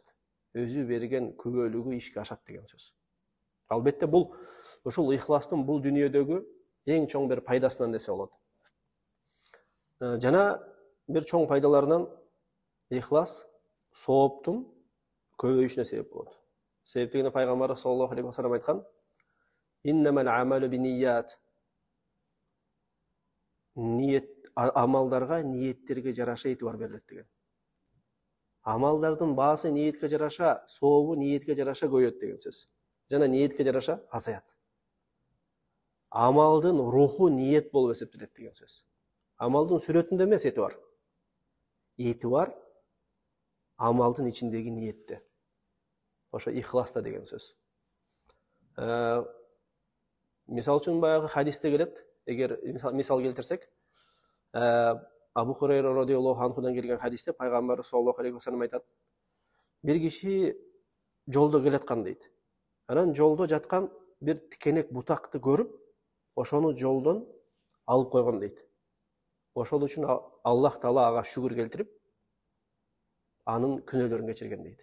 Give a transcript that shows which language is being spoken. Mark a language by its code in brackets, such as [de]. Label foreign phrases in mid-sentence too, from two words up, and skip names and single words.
[ky] Өзү берген күбөлүгү ишке ашат деген сөз. Албетте бул ушул ихластын бул дүйнөдөгү эң чоң бир пайдасынан десе болот. Жана бир чоң пайдаларынан ихлас сооптун көбөйүшүнө себеп болот. Себеп дегенде пайгамбар [ar] صلى الله عليه وسلم [ky] айткан: [ar] "إنما الأعمال بالنيات." [ky] Ниет амалдарга, ниеттерге жараша этибар берилет деген. Амалдардын баасы ниетке жараша, сообу ниетке жараша көбөйөт деген сөз. Жана ниетке жараша азаят. Амалдын руху ниет болуп эсептелет деген сөз. Амалдын сүрөтүндө эмес этибар. Этибар амалдын ичиндеги ниетте. Ошо ихласта деген сөз. Мисал үчүн баягы хадисте келет, эгер мисал келтирсек, Абу Хурайра [ar] رضي الله عنه [ky] келген хадисте пайгамбар [ar] صلى الله عليه وسلم [ky] айтат: бир киши жолдо келаткан дейт. Анан жолдо жаткан бир тикенек бутакты көрүп, ошону жолдон алып койгон дейт. Ошол үчүн Аллах Таала ага шүгүр келтирип, анын күнөөлөрүн кечирген дейт.